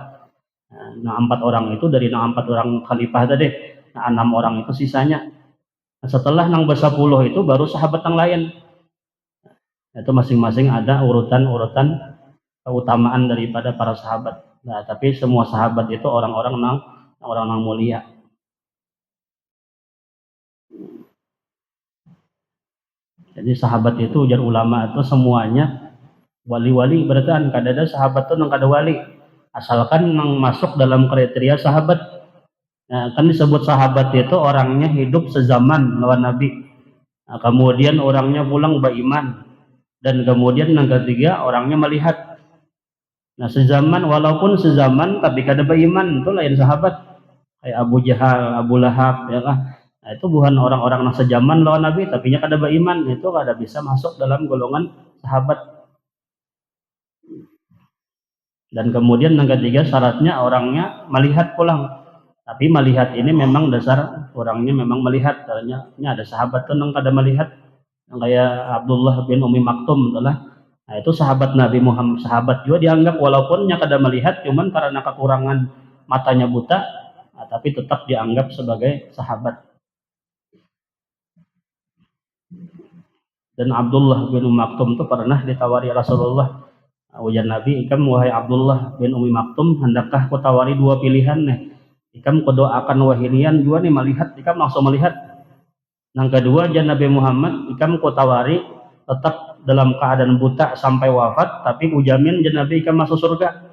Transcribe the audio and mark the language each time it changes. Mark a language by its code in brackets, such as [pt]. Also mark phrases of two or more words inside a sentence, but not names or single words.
[id] Nah, 4 orang itu dari 4 orang khalifah tadi. Nah, 6 orang itu sisanya. Nah, setelah nang 10 itu baru sahabat yang lain. Itu masing-masing ada urutan-urutan keutamaan daripada para sahabat. Nah, tapi semua sahabat itu orang-orang nang mulia. [bjn] Jadi sahabat itu ujar ulama itu semuanya wali-wali, berarti kan kadada sahabat itu nang kada wali asalkan nang masuk dalam kriteria sahabat. [id] Nah, kan disebut sahabat itu orangnya hidup sezaman lawan Nabi. Nah, kemudian orangnya pulang beriman, dan kemudian yang ketiga orangnya melihat. [bjn] Nah, sezaman walaupun sezaman tapi kada beriman itu lain sahabat. [id] Kayak Abu Jahal, Abu Lahab, ya kan. [bjn] Nah, itu bukan orang-orang yang sejaman lawan Nabi, tapi nya kada beriman, itu kada bisa masuk dalam golongan sahabat. [id] Dan kemudian yang ketiga syaratnya orangnya melihat pulang. Tapi melihat ini memang dasar orangnya memang melihat. [bjn] Caranya ada sahabat tuh yang kada melihat, yang kayak Abdullah bin Umi Maktum itulah. [id] Nah, itu sahabat Nabi Muhammad, sahabat juga dianggap walaupun nya kada melihat, cuman karena kekurangan matanya buta, nah, tapi tetap dianggap sebagai sahabat. [bjn] Dan Abdullah bin Umi Maktum itu pernah ditawari Rasulullah, ujar Nabi, ikam wahai Abdullah bin Umi Maktum, hendakkah ku tawari 2 pilihan nih, ikam ku doakan wahinian juga nih melihat, ikam langsung melihat. Yang kedua, jan Nabi Muhammad, ikam ku tawari tetap dalam keadaan buta sampai wafat, tapi ujamin jan Nabi ikam masuk surga.